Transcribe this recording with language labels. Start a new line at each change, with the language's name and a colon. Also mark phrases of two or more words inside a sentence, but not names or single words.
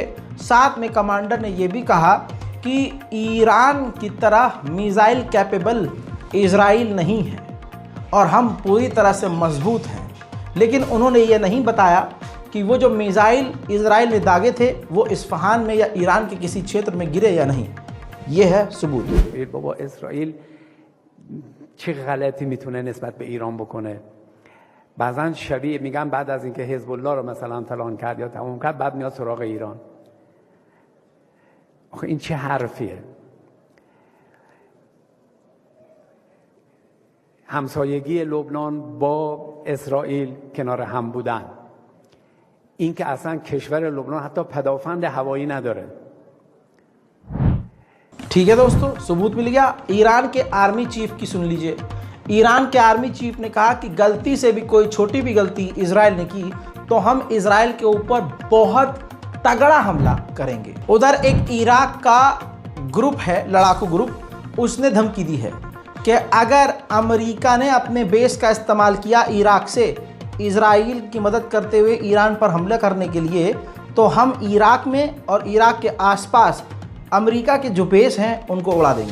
Hindi: साथ में कमांडर ने यह भी कहा कि ईरान की तरह
English: missile capable
Hindi: इजराइल नहीं है और हम पूरी तरह से मजबूत हैं, लेकिन उन्होंने ये नहीं बताया कि वो जो मिसाइल इजराइल ने दागे थे वो इस्फहान में या ईरान के किसी क्षेत्र में गिरे या नहीं। ये है सबूत।
Persian: بابا اسرائیل چه غلطی میتونه نسبت به ایران بکنه؟ بعضا شبیه میگن بعد از اینکه حزب الله رو مثلا فلان کرد یا تمام کرد بعد میاد سراغ ایران. آخه این چه حرفیه؟ همسایگی لبنان با اسرائیل کنار هم بودن، این که اصلا کشور لبنان حتی پدافند هوایی نداره.
Hindi: ठीक है दोस्तों, सबूत मिल गया। ईरान के आर्मी चीफ की सुन लीजिए। ईरान के आर्मी चीफ ने कहा कि गलती से भी कोई छोटी भी गलती इजराइल ने की तो हम इजराइल के ऊपर बहुत तगड़ा हमला करेंगे। उधर एक इराक का ग्रुप है, लड़ाकू ग्रुप, उसने धमकी दी है कि अगर अमेरिका ने अपने बेस का इस्तेमाल किया इराक से इजराइल की मदद करते हुए ईरान पर हमला करने के लिए तो हम इराक में और इराक के आसपास अमेरिका के जो बेस हैं उनको उड़ा देंगे।